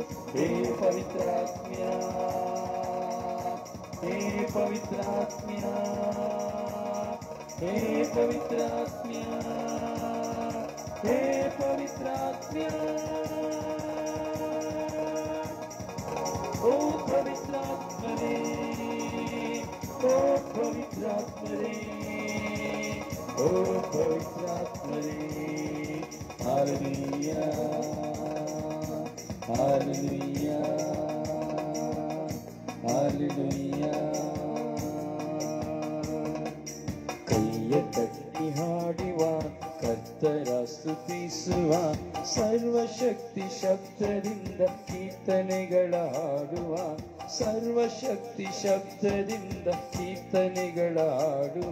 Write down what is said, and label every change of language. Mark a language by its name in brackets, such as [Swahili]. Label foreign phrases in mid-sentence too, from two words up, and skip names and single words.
[Konkani] हे पवित्र आत्मिया, हे पवित्र आत्मिया, हे पवित्र आत्मिया, हे पवित्र आत्मिया, ओ पवित्र आत्मने, ओ पवित्र आत्मने, ओ पवित्र आत्मने. हालेलुया, हालेलुया, हालेलुया. [Kannada] ಕೈಯ ತಟ್ಟಿ ಹಾಡುವ, ಕರ್ತರ ಸ್ತುತಿಸುವ, ಸರ್ವಶಕ್ತಿ ಶಬ್ದದಿಂದ ಕೀರ್ತನೆಗಳ ಹಾಡುವ, ಸರ್ವಶಕ್ತಿ ಶಬ್ದದಿಂದ ಕೀರ್ತನೆಗಳ ಹಾಡುವ.